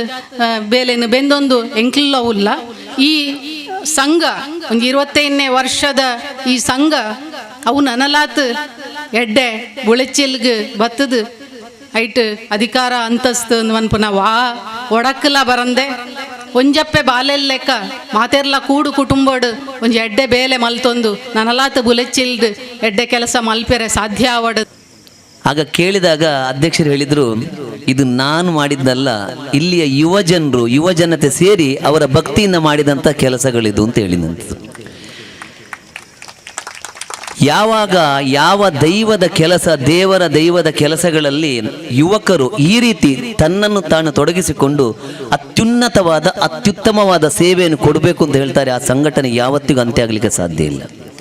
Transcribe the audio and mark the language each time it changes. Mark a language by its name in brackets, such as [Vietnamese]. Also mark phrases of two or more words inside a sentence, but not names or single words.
[Tulu] ಬೇಲೆನು ಬೆಂದೊಂದು ಎಂಕ್ಲಿಲ್ಲ ಉಲ್ಲ ಈ ಸಂಘ ಒಂದು 25ನೇ ವರ್ಷದ ಈ ಸಂಘ ಅವು ನನಲಾತ್ ಎಡ್ಡೆ ಬುಳೆಚಿಲ್ಗೆ ಬತ್ತದು ಐಟ್ ಅಧಿಕಾರ ಅಂತಸ್ತು ಅನ್ಪುನ ವಾ ಒಡಕ್ಕಲ ಬರಂದೆ ಒಂಜಪ್ಪೆ ಬಾಲೆಲ್ಲೆಕ್ಕ ಮಾತೆರ್ಲ ಕೂಡು ಕುಟುಂಬಡು ಒಂಜಿ ಎಡ್ಡೆ ಬೇಲೆ ಮಲ್ತೊಂದು ನನಲಾತ್ ಬುಲೆಚಿಲ್ದು ಎಡ್ಡೆ ಕೆಲಸ ಮಲ್ಪೆರೆ ಸಾಧ್ಯ ಆವಡು. [Kannada] ಆಗ ಕೇಳಿದಾಗ ಅಧ್ಯಕ್ಷರು ಹೇಳಿದರು, ಇದು ನಾನು ಮಾಡಿದ್ದಲ್ಲ, ಇಲ್ಲಿಯ ಯುವ ಜನತೆ ಸೇರಿ ಅವರ ಭಕ್ತಿಯಿಂದ ಮಾಡಿದಂಥ ಕೆಲಸಗಳಿದು ಅಂತ ಹೇಳಿದಂತೆ. ಯಾವಾಗ ಯಾವ ದೈವದ ಕೆಲಸ ದೈವದ ಕೆಲಸಗಳಲ್ಲಿ ಯುವಕರು ಈ ರೀತಿ ತನ್ನನ್ನು ತಾನು ತೊಡಗಿಸಿಕೊಂಡು ಅತ್ಯುತ್ತಮವಾದ ಸೇವೆಯನ್ನು ಕೊಡಬೇಕು ಅಂತ ಹೇಳ್ತಾರೆ, ಆ ಸಂಘಟನೆ ಯಾವತ್ತಿಗೂ ಅಂತ್ಯ ಆಗಲಿಕ್ಕೆ ಸಾಧ್ಯ ಇಲ್ಲ.